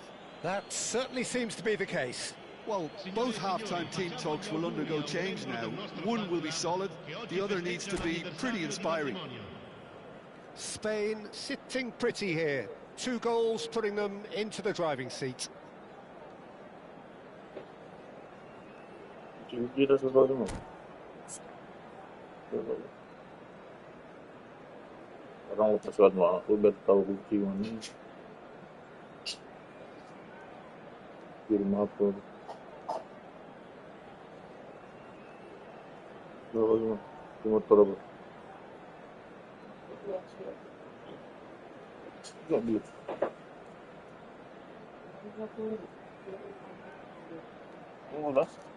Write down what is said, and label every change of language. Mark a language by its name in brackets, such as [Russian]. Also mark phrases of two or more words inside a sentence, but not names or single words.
[English] That certainly seems to be the case. Well, both half-time team talks will undergo change now. One will be solid, the other needs to be pretty inspiring. Spain sitting pretty here. 2 goals putting them into the driving seat. [Indonesian] Orang pesawat mah, aku udah tahu kunci mana. Kirim apa? Motor apa? Enggak beli. Udah.